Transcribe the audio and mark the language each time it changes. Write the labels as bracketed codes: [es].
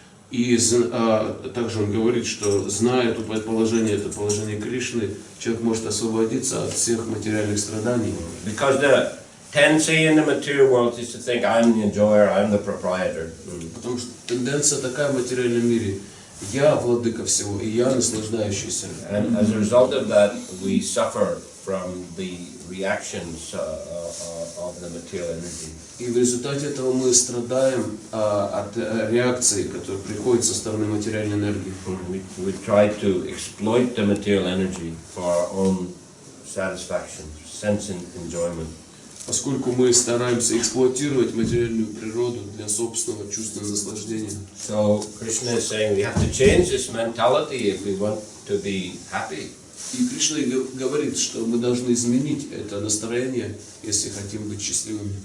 [ru] И также он говорит, что зная это положение Кришны, человек может освободиться от всех материальных страданий. [en] Because the tendency in the material world is to think I'm the enjoyer, I'm the proprietor. [ru] Потому что тенденция такая в материальном мире: я владыка всего, и я наслаждающийся. [en] And as a result of that, we suffer from the reactions of the material energy. [ru] И в результате этого мы страдаем от реакции, которая приходит со стороны материальной энергии. [en] We try to exploit the material energy for our own satisfaction, sense and enjoyment. [ru] Поскольку мы стараемся эксплуатировать материальную природу для собственного чувственного наслаждения. [en] So Krishna is saying we have to change this mentality if we want to be happy. [ru] И Кришна говорит, что мы должны изменить это настроение, если хотим быть счастливыми.